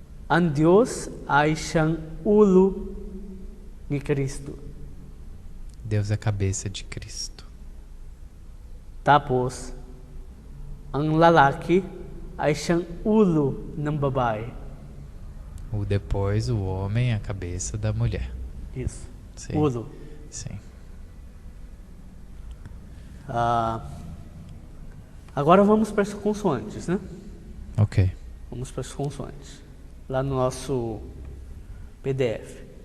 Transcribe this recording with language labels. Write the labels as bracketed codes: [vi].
[tl] Ang Diyos ay siyang ulo ni Cristo. [pt] Deus é a cabeça de Cristo. [tl] Tapos, ang lalaki ay siyang ulo ng babae. [pt] Depois o homem é a cabeça da mulher. Isso. Sim. [tl] Ulo. [pt] Sim. Agora vamos para as consoantes, né? Ok. Vamos para as consoantes. Lá no nosso PDF.